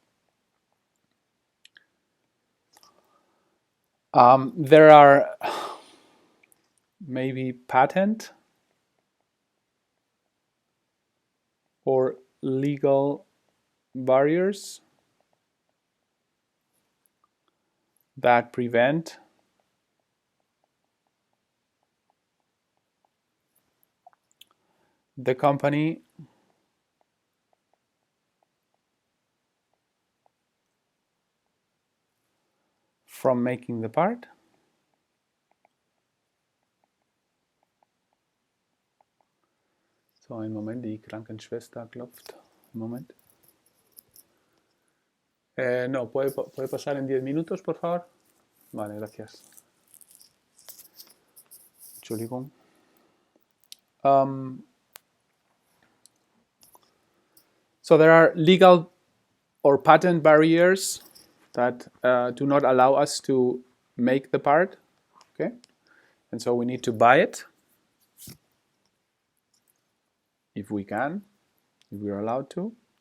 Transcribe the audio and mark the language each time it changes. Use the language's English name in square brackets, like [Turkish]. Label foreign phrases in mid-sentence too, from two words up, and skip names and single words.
[English] There are maybe patent or legal barriers that prevent the company from making the part. So, [German] einen Moment, die Krankenschwester klopft. [French] Un moment. [Spanish] No, ¿puede pasar en 10 minutos, por favor? Vale, gracias. [German] Entschuldigung. [English] So there are legal or patent barriers that do not allow us to make the part, okay? And so we need to buy it if we can, if we are allowed to.